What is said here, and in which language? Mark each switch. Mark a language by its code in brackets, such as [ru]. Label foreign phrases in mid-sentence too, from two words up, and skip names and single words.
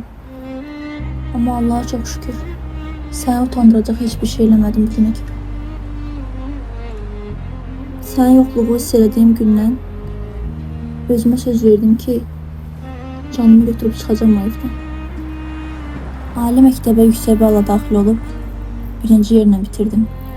[tr] Ama Allah'a çok şükür. Seni utandıracak hiçbir şey eləmədim bugüne kimi. [az] Sənin yokluğu hiss elədiyim gündən özümə söz verdim ki, canımı götürüb çıxacağım o evdən. Ali məktəbə yüksək balla daxil olub, birinci yerine bitirdim.